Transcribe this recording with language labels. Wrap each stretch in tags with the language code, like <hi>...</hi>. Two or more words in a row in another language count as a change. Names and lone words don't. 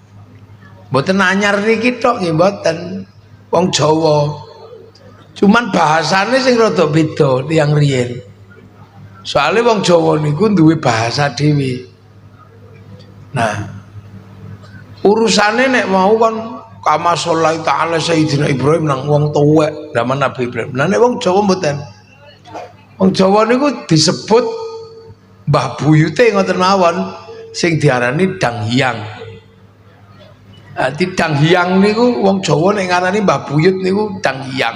<jv>Mboten anyar niki tok nggih mboten. Wong Jawa. Cuman bahasane sing rada beda tiyang riyen. Soale wong Jawa niku duwe bahasa dhewe. Nah, urusane nek mau kan</jv> <ar>كما صلى تعالى</ar> <jv>Sayyidina Ibrahim nang wong tuwek zaman Nabi Ibrahim. Nah nek wong Jawa mboten. Wong Jawa niku disebut mbah buyute ngoten mawon sing diarani Danghyang. Di Danghyang niku wong Jawa nek ngarani mbah buyut niku Danghyang.</jv>